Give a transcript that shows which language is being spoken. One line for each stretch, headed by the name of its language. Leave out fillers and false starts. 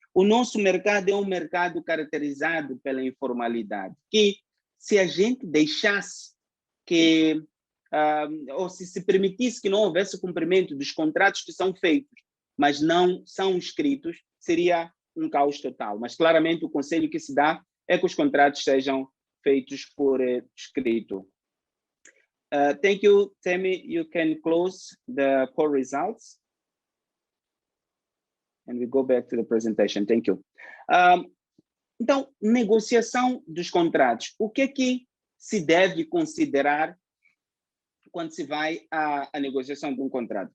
Portuguese: O nosso mercado é um mercado caracterizado pela informalidade, que se a gente deixasse que, ou se permitisse que não houvesse cumprimento dos contratos que são feitos, mas não são escritos, seria um caos total. Mas claramente o conselho que se dá é que os contratos sejam feitos por escrito.
English: Thank you, Tammy. You can close the poll results. And we go back to the presentation. Thank you.
Portuguese: Então, negociação dos contratos. O que é que se deve considerar quando se vai à negociação de um contrato?